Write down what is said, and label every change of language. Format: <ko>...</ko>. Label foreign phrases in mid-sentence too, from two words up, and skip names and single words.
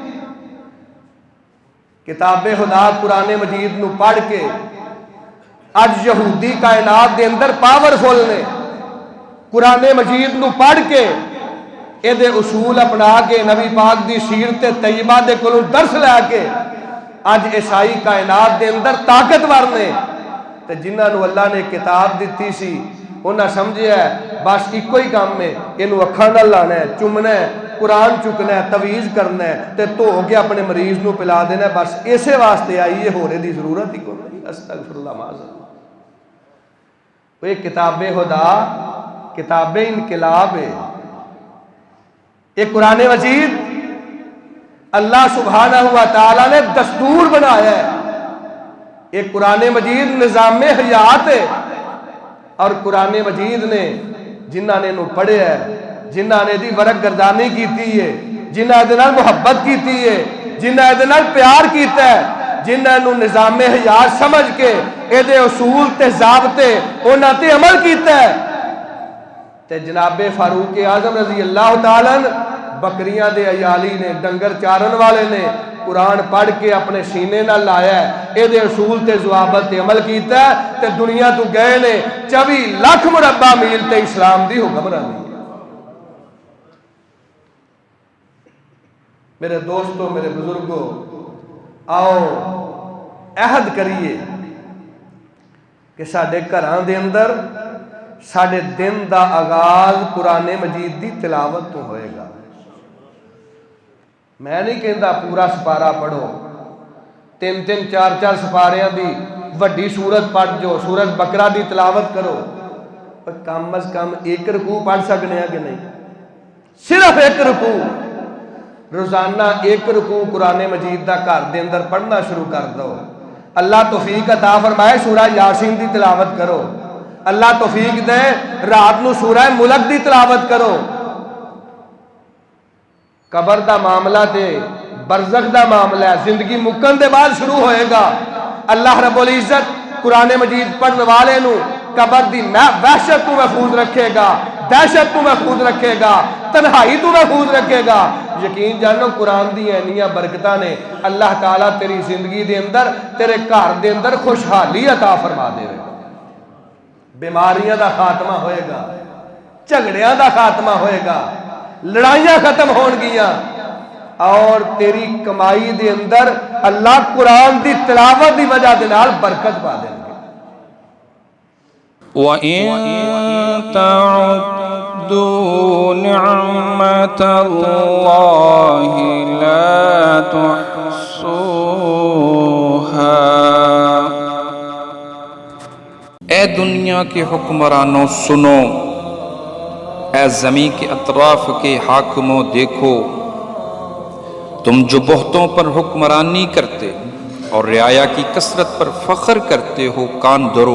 <pa>کتاب خدا قرآن مجید نو پڑھ کے اج یہودی کائنات دے اندر پاورفل نے، قرآن مجید نو پڑھ کے اے دے اصول اپنا کے نبی پاک دی سیرت طیبہ دے کولوں درس لے کے اج عیسائی کائنات دے اندر طاقتور نے، تے جنہاں نو اللہ نے کتاب دیتی سی انہاں سمجھیا ہے بس ایکو ہی کام ہے، اینو اکھاں نال لانا ہے، چومنا ہے، قرآن چکنا ہے، تویز کرنا ہے تے دھو کے اپنے مریض نو پلا دینا ہے، بس اسے واسطے آئی ہے، ہورے دی ضرورت ہی کوئی نہیں۔</pa> <ar>استغفراللہ معاذ اللہ۔</ar> <ur>یہ کتاب خدا کتاب انقلاب ہے، یہ قرآن مجید اللہ سبحانہ و تعالیٰ نے دستور بنایا ہے، یہ قرآن مجید نظام حیات ہے، اور</ur> <pa>قرآن مجید نے جنہاں نے انہوں پڑھے ہے، جنہاں نے دی ورق گردانی کیتی ہے، جنہاں دے نال محبت کیتی ہے، جنہاں دے نال پیار کیتا ہے، جنہاں نو نظام حیات سمجھ کے اے دے اصول تے ضابطے انہاں تے عمل کیتا ہے، تے جناب فاروق اعظم رضی اللہ تعالیٰ بکریاں دے عیالی نے، ڈنگر چارن والے نے قرآن پڑھ کے اپنے سینے نہ لایا ہے، اے دے اصول تے ضوابط تے عمل کیتا ہے، تے دنیا تو گئے نے 24 لاکھ مربع میل تے اسلام دی حکمرانی۔ میرے دوستوں، میرے بزرگوں، آؤ عہد کریے کہ ساڈے گھراں دے اندر ساڈے دن دا آغاز قرآن مجید دی تلاوت تو ہوئے گا۔ میں نہیں کہندا پورا سپارہ پڑھو، 3 4 سپاریاں دی وڈی سورت پڑھ جو، سورت بقرہ دی تلاوت کرو، پر کم از کم ایک رکوع پڑھ سکنے ہیں کہ نہیں؟ صرف ایک رکوع، روزانہ ایک رکوع قرآن مجید دا گھر دے اندر پڑھنا شروع کر دو۔ اللہ توفیق عطا فرمائے سورہ یاسین دی تلاوت کرو، اللہ توفیق دے رات نو سورہ ملک دی تلاوت کرو۔ قبر دا معاملہ تے برزخ دا معاملہ ہے، زندگی مکن دے بعد شروع ہوئے گا۔ اللہ رب العزت قرآن مجید پڑھنے والے نو قبر دی وحشت تو محفوظ رکھے گا، دہشت تو محفوظ رکھے گا، تنہائی تو محفوظ رکھے گا۔ یقین جانو قرآن دی اینیاں برکتاں نے اللہ تعالیٰ تیری زندگی دے اندر، تیرے گھر دے اندر خوشحالی عطا فرما دے گا۔ بیماریاں دا خاتمہ ہوئے گا، جھگڑیاں دا خاتمہ ہوئے گا، لڑائیاں ختم ہون گیاں، اور تیری کمائی دے اندر اللہ قرآن دی تلاوت دی وجہ دے نال برکت پا دے گا۔</pa> <ar>وَإِن تَعُدُّوا نِعْمَةَ اللَّهِ لَا تُحْصُوهَا۔</ar> <ur>اے دنیا کے حکمرانوں سنو، اے زمین کے اطراف کے حاکموں دیکھو، تم جو بہتوں پر حکمرانی کرتے اور رعایا کی کثرت پر فخر کرتے ہو، کان دھرو۔</ur>